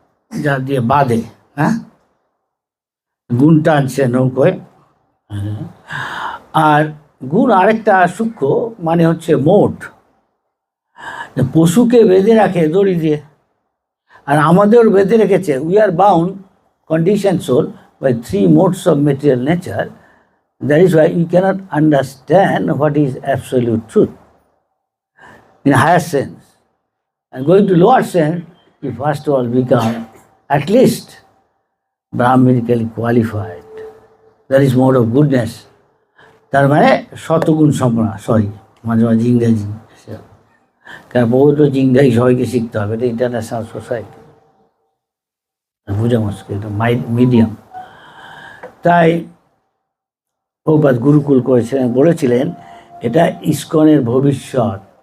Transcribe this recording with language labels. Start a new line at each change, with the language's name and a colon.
Bangla: যা দিয়ে বাঁধে, হ্যাঁ, গুণ টানছে নৌকোয়। আর গুণ আরেকটা সূক্ষ্ম মানে হচ্ছে মোট, পশুকে বেঁধে রাখে দড়ি দিয়ে, আর আমাদেরও বেঁধে রেখেছে।
English: We are bound condition soul by three modes of material nature. That is why we cannot understand what is absolute truth in higher sense. And going to lower sense, you first of all become at least Brahmanically qualified. That is mode of goodness.
Bangla: তার মানে শতগুণ সম্পন্ন, sorry মাঝে মাঝে ইংরেজি, কারণ বহুত ইংরেজি সবাইকে শিখতে হবে, এটা ইন্টারন্যাশনাল সোসাইটি, বোঝা মুশকিল, এটা মিডিয়াম। তাই প্রভুপাদ গুরুকুল করেছিলেন, বলেছিলেন এটা ইস্কনের ভবিষ্যৎ।